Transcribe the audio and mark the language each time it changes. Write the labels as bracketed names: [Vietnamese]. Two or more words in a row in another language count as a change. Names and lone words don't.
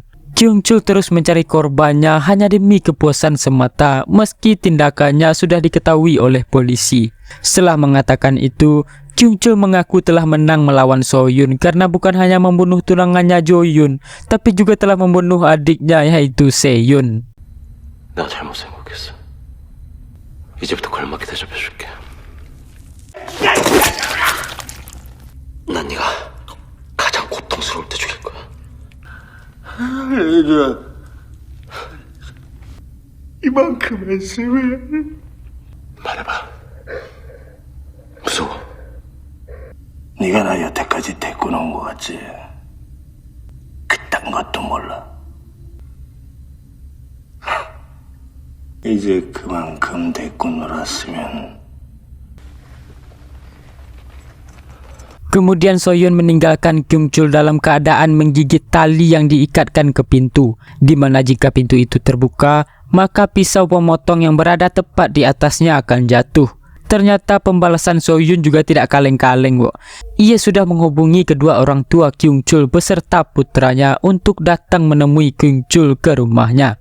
[Indonesian] Kyung Chul terus mencari korbannya hanya demi kepuasan semata meski tindakannya sudah diketahui oleh polisi. Setelah mengatakan itu, Kyung Chul mengaku telah menang melawan Soyun karena bukan hanya membunuh tunangannya Jo-yun, tapi juga telah membunuh adiknya yaitu Se-yun. [Korean] 내가 잘못 생각했어. 이제부터 걸맞게 대접해줄게. 난 네가 가장 고통스러울 때 죽일 거야. 이만큼 했으면 말해봐. 무서워. 네가 나 여태까지 데리고 놓은 거 같지? 그딴 것도 몰라. 이제 그만큼 데리고 놀았으면. [Indonesian] Kemudian Soyun meninggalkan Kyung Chul dalam keadaan menggigit tali yang diikatkan ke pintu, di mana jika pintu itu terbuka, maka pisau pemotong yang berada tepat di atasnya akan jatuh. Ternyata pembalasan Soyun juga tidak kaleng-kaleng, Ia sudah menghubungi kedua orang tua Kyung Chul beserta putranya untuk datang menemui Kyung Chul ke rumahnya.